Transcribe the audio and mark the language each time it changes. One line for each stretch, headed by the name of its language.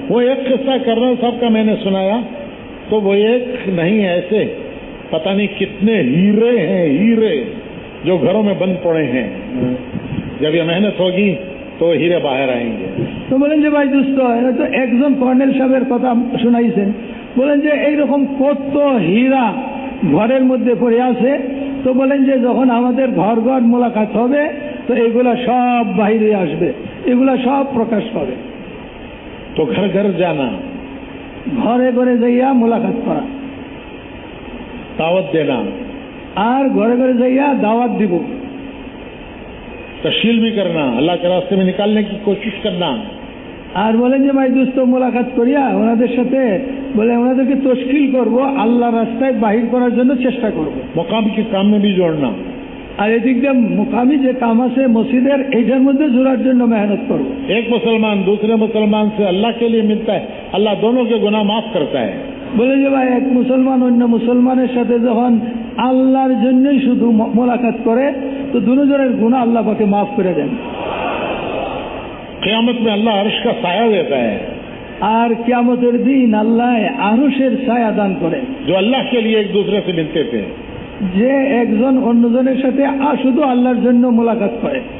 Hindi: वो एक किस्सा कर्नल साहब का मैंने सुनाया, तो वो एक नहीं ऐसे पता नहीं कितने हीरे हैं, हीरे जो घरों में बंद पड़े हैं। जब ये मेहनत होगी तो हीरे बाहर आएंगे।
Bangla: তো বলেন যে ভাই দোস্ত তো একজন কর্নেল সাহেবের কথা শোনাইছেন, বলেন যে এইরকম কত হীরা ঘরের মধ্যে পড়ে আছে, তো বলেন যে যখন আমাদের ঘর ঘর মোলাকাত হবে তো এগুলা সব বাইরে আসবে, এগুলা সব প্রকাশ পাবে।
Hindi: तो घर घर जाना,
Bangla: ঘরে ঘরে যাইয়া মোলাকাত করা,
Hindi: दावत देना,
Bangla: আর ঘরে ঘরে যাইয়া দাওয়াত দিব,
Hindi: तशहील भी करना, अल्लाह के रास्ते में निकालने की कोशिश करना।
Bangla: আর বলেন যে ভাই দোস্ত মোলাকাত করিয়া ওনাদের সাথে বলে ওনাদেরকে তশকিল করব, আল্লাহ রাস্তায় বাহির করার জন্য চেষ্টা করব।
Hindi: मुकाम के काम में भी जोड़ना,
Bangla: আর এদিক দিয়ে মুকামি যে কাম আছে মসজিদের এইটার মধ্যে জোড়ার জন্য মেহনত করব।
Hindi: एक मुसलमान दूसरे मुसलमान से अल्लाह के लिए मिलता है, अल्लाह दोनों के गुनाह माफ करता है।
Bangla: বলে যে ভাই এক মুসলমান অন্য মুসলমানের সাথে যখন আল্লাহর জন্যই শুধু মোলাকাত করে তো দুজনের গুনাহ আল্লাহ পাকে মাফ করে দেন।
Hindi: क़यामत में अल्लाह अर्श का साया देता है,
Bangla: আর কিয়ামতের দিন আল্লাহ আরশের ছায়া দান করে।
Hindi: जो अल्लाह के लिए एक दूसरे से मिलते थे।
Bangla: যে একজন অন্যজনের সাথে শুধু আল্লাহর জন্য মোলাকাত করে।